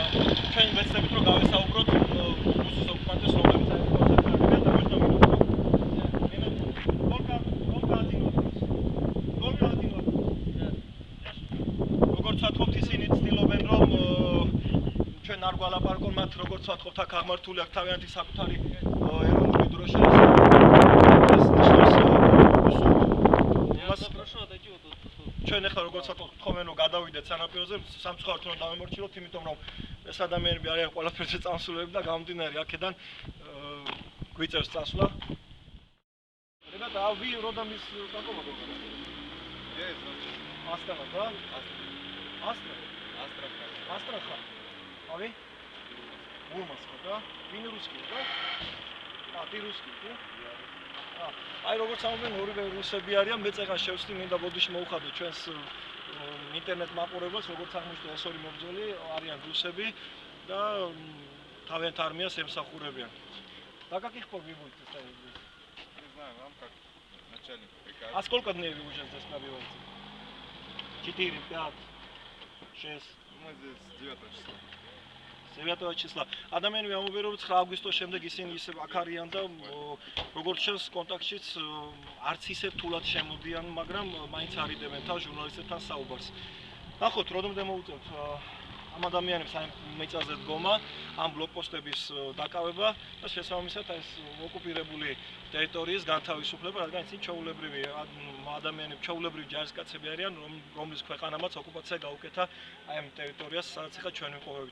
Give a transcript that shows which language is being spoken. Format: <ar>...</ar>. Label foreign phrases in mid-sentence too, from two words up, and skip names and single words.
<ka>ჩვენ ვეცდებით რომ გავესაუბროთ რუსის ოკუპანტებს რომლებიც არის კონცენტრირებული და როგორც ვთქვათ ისინი ცდილობენ რომ ჩვენ არ გვალაპარაკონ მათ როგორც ვთქვათ აქ აღმართული აქვს თავიანთი საკუთარი ეროვნული დროშა ჩვენ ახლა როგორც ვთქვათ თხოვენ რომ გადავიდეთ სანაპიროზე სამწუხაროდ რომ დავემორჩილოთ იმიტომ რომ ეს ადამიანები არიან ყველაფერზე წამსულები და გამომდინარე აქედან გვიწევს წასვლა</ka> <ru>Ребята, а вы родом из какого города? Я из Сочи. Астрахань, да? Астрахань. Астрахань. А вы? Мурманск, да? Вы не русский, да? А, ты русский, да?</ru> <ka>Აი როგორც ამბობენ ორივე რუსები არიან, მეც ახლა შევსდი მინდა ბოდიში მოვხადო ჩვენს ინტერნეტ მაყურებელს, როგორც აღმოჩნდა ეს ორი მებრძოლი არიან რუსები და თავიანთ არმიას ემსახურებიან.</ka> <ru>Да каких погиб будете ставить здесь? Не знаю, вам как начальник приказ. А сколько дней вы уже здесь пробиваете? 4, 5, 6. Мы здесь с 9 числа. 9 числа.</ru> <ka>ადამიანები ამბობენ რომ 9 აგვისტოს შემდეგ ისინი ისე აქ არიან და როგორც შევს კონტაქტშიც არც ისე რთულად შემოდიან, მაგრამ მაინც არიდებენ თავს ჟურნალისტებთან საუბარს. ნახოთ, როდემდე მოუწევთ ამ ადამიანებს ამ მიწაზე დგომა, ამ ბლოკპოსტების დაკავება და შესაბამისად ეს ოკუპირებული ტერიტორიის განთავისუფლება, რადგან ისინი ჩვეულებრივი ადამიანები, ჩვეულებრივი ჯარისკაცები არიან, რომლის ქვეყანამაც ოკუპაცია გაუკეთა აი ამ ტერიტორიას, სადაც ახლა ჩვენ ვიმყოფებით.</ka>